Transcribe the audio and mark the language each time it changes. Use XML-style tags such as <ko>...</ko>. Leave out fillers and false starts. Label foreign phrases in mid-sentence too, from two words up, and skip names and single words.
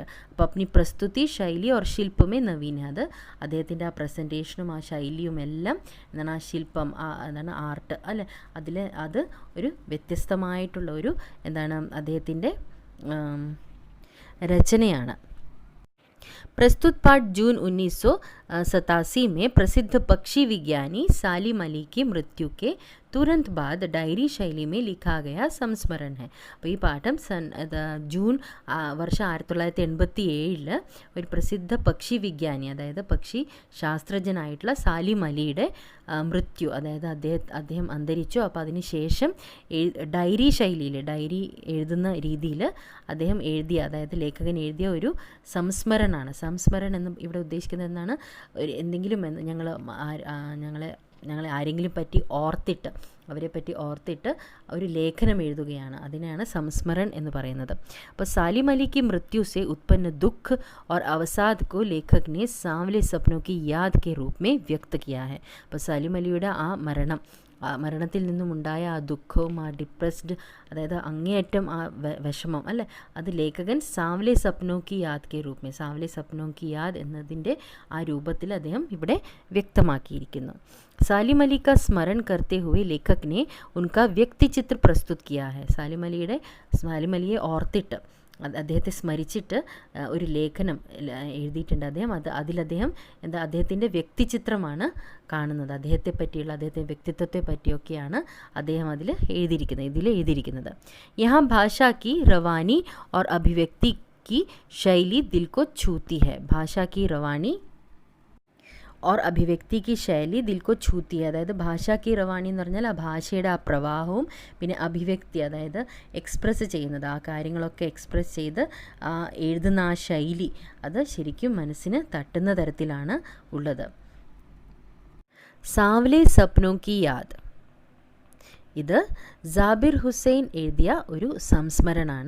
<ml>അപ്പോൾ</ml> <hi>अपनी प्रस्तुति शैली और शिल्प में नवीन,</hi> <ml>അത് അദ്ദേഹത്തിൻ്റെ ആ പ്രസൻറ്റേഷനും ആ ശൈലിയും എല്ലാം എന്താണ്, ആ ശില്പം, എന്താണ് ആർട്ട് അല്ലേ, അത് ഒരു വ്യത്യസ്തമായിട്ടുള്ള ഒരു അദ്ദേഹത്തിൻ്റെ രചനയാണ്.</ml> <hi>प्रस्तुत पाठ जून 1987 में प्रसिद्ध पक्षी विज्ञानी सालिम अली की मृत्यु के तुरंत बाद डायरी शैली में लिखा गया संस्मरण है.</hi> <ml>അപ്പോൾ ഈ പാഠം ജൂൺ വർഷം 1987 ഒരു പ്രസിദ്ധ പക്ഷി വിജ്ഞാനി, അതായത് പക്ഷി ശാസ്ത്രജ്ഞനായിട്ടുള്ള സാലിം അലിയുടെ മൃത്യു, അതായത് അദ്ദേഹം അന്തരിച്ചു. അപ്പോൾ അതിന് ശേഷം ഡയറി ശൈലിയിൽ, ഡയറി എഴുതുന്ന രീതിയിൽ അദ്ദേഹം എഴുതിയ, അതായത് ലേഖകൻ എഴുതിയ ഒരു സംസ്മരണമാണ്. സംസ്മരണം എന്ന് ഇവിടെ ഉദ്ദേശിക്കുന്നത് എന്താണ്, ഒരു എന്തെങ്കിലും ഞങ്ങളെ ആരെങ്കിലും പറ്റി അവരെ പറ്റി ഓർത്തിട്ട് ഒരു ലേഖനം എഴുതുകയാണ്, അതിനാണ് സംസ്മരൺ എന്ന് പറയുന്നത്.</ml> <hi>അപ്പോൾ സാലിം അലി की मृत्यु से उत्पन्न दुख और अवसाद को लेखक ने सांवले सपनों की याद के रूप में व्यक्त किया है.</hi> <ml>അപ്പോൾ സാലിം അലിയുടെ ആ മരണത്തിൽ നിന്നുമുണ്ടായ ആ ദുഃഖവും ആ ഡിപ്രസ്ഡ്, അതായത് അങ്ങേയറ്റം ആ വിഷമം അല്ലേ, അത് ലേഖകൻ</ml> <hi>सांवले सपनों की याद के रूप में,</hi> <ml>സാവ്ലെ സപ്നോ കി യാദ് എന്നതിൻ്റെ ആ രൂപത്തിൽ അദ്ദേഹം ഇവിടെ വ്യക്തമാക്കിയിരിക്കുന്നു.</ml> <hi>सालिम अली का स्मरण करते हुए लेखक ने उनका व्यक्ति चित्र प्रस्तुत किया है.</hi> <ml>സാലിം അലിയെ ഓർത്തിട്ട്, അദ്ദേഹത്തെ സ്മരിച്ചിട്ട് ഒരു ലേഖനം എഴുതിയിട്ടുണ്ട് അദ്ദേഹം. അതിലദ്ദേഹം അദ്ദേഹത്തിൻ്റെ വ്യക്തിചിത്രമാണ് കാണുന്നത്, അദ്ദേഹത്തെ പറ്റിയുള്ള അദ്ദേഹത്തിൻ്റെ വ്യക്തിത്വത്തെ പറ്റിയൊക്കെയാണ് അദ്ദേഹം ഇതിൽ എഴുതിയിരിക്കുന്നത്.</ml> <hi>यहाँ भाषा की रवानी और अभिव्यक्ति की शैली दिल को छूती है. भाषा की रवानी और अभिव्यक्ति की शैली दिल को छूती है.</hi> <ml>അതായത്</ml> <hi>भाषा की रवानी</hi> <ml>എന്ന് പറഞ്ഞാൽ ആ ഭാഷയുടെ ആ പ്രവാഹവും പിന്നെ അഭിവ്യക്തി അതായത് എക്സ്പ്രസ് ചെയ്യുന്നത് ആ കാര്യങ്ങളൊക്കെ എക്സ്പ്രസ് ചെയ്ത് എഴുതുന്ന ആ ശൈലി അത് ശരിക്കും മനസ്സിന് തട്ടുന്ന തരത്തിലാണ് ഉള്ളത്. സാവ്ലെ സപ്നോ കി യാദ്, ഇത് ജാബിർ ഹുസൈൻ എഴുതിയ ഒരു സംസ്മരണാണ്.</ml>